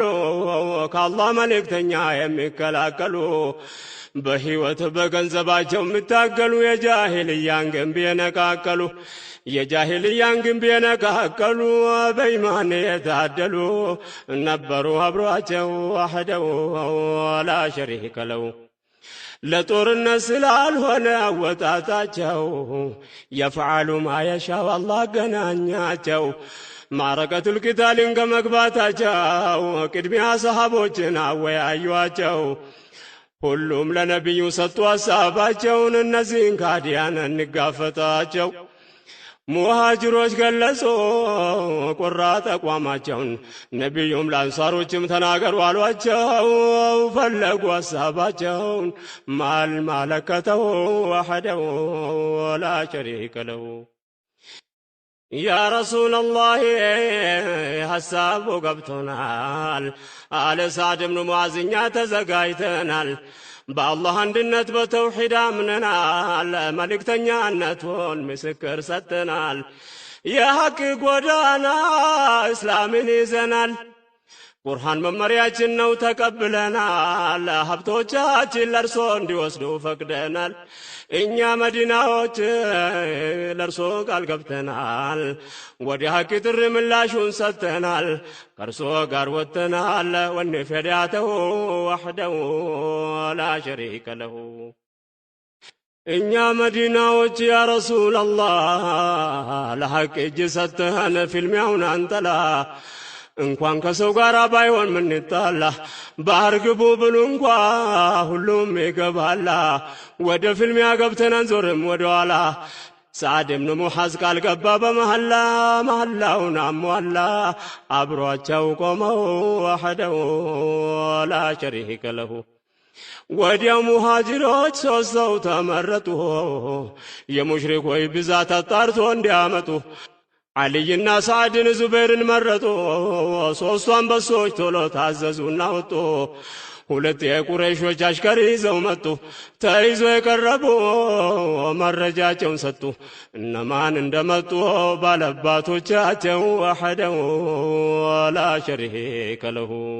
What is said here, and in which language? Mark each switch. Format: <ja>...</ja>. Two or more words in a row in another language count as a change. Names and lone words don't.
<am>ከአላህ መልእክተኛ የሚከላከሉ በህይወት በገንዘባቸው የሚታገሉ የጃሂልያን ግንብ የነቃቀሉ የጃሂልያን ግንብ የነቃቀሉ በኢማን የታደሉ ነበሩ አብሯቸው</am> <ar>وحده ولا شريك له</ar> <am>ለጦርነት ስላልሆነ አወጣጣቸው يفعل</am> <ar>ما يشاء الله</ar> <am>ገናኛቸው ማረከቱል ቂታልን ከመግባታቸው ቅድሚያ ሰሃቦችን አወያዩአቸው ሁሉም ለነብዩ ሰጡ ሐሳባቸውን እነዚህን ካዲያን እንጋፈጣቸው ሙሃጅሮች ገለጹ ቁራጥ አቋማቸውን ነብዩም ለአንሳሮችም ተናገሩ አሏቸው ፈለጉ ሐሳባቸውን ማለከተው</am> <ar>وحده ولا شريك له يا رسول الله</ar> <am>ሐሳቡ ገብቶናል አለ ሳዕድ ብኑ ሙዓዝኛ ተዘጋጅተናል በአላህ አንድነት በተውሂድ አምነናል መልእክተኛነቱን ምስክር ሰጥተናል የሐቅ ጎዳና እስላምን ይዘናል ቁርአን መመሪያችን ነው ተቀብለናል ሀብቶቻችን ለርሶ እንዲወስዱ ፈቅደናል እኛ መዲናዎች ለርሶ ቃል ገብተናል ወደ ሐቅ ጥሪ ምላሹን ሰጥተናል ከርሶ ጋር ወጥተናል ወንፈዳተው</am> <ar>وحده ولا شريك له</ar> <am>እኛ መዲናዎች</am> <ar>يا رسول الله</ar> <am>ለሐቅ እጅ ሰጥተን ፊልሚያውን አንጠላ እንኳን ከሰው ጋር ባይሆን ምን ይጣላ ባህር ግቡ ብሉ እንኳ ሁሉም ይገባላ ወደ ፊልሚያ ገብተን አንዞርም ወደ ኋላ سعد بن ሙዓዝ ቃል ገባ በመሐላ መሐላውን አሟላ አብሯቸው ቆመው</am> <ar>وحده لا شريك له</ar> <am>ወዲያው ሙሃጅሮች ሶስት ሰው ተመረጡ የሙሽሪኮች ብዛት አጣርቶ እንዲያመጡ አልይና ሰዓድን ዙበይርን መረጡ ሶስቱ አንበሶች ቶሎ ታዘዙና ወጡ ሁለት የቁረይሾች አሽከር ይዘው መጡ ተይዞ የቀረቡ መረጃቸውን ሰጡ እነማን እንደመጡ ባለባቶቻቸው</am> <ar>وحده لا شريك له</ar>